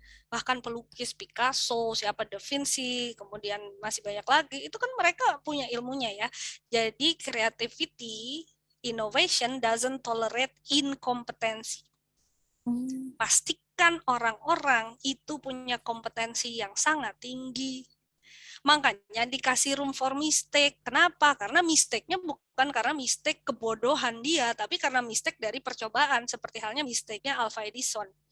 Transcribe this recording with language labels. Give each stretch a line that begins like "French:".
Indonesian: Bahkan pelukis Picasso, siapa Da Vinci, kemudian masih banyak lagi, itu kan mereka punya ilmunya ya.
English: Jadi creativity, innovation doesn't tolerate incompetency.
Indonesian: Pastikan orang-orang itu punya kompetensi yang sangat tinggi. Makanya dikasih
English: room for mistake.
Indonesian: Kenapa? Karena mistake-nya bukan karena mistake kebodohan dia, tapi karena mistake dari percobaan, seperti halnya mistake-nya Alva Edison.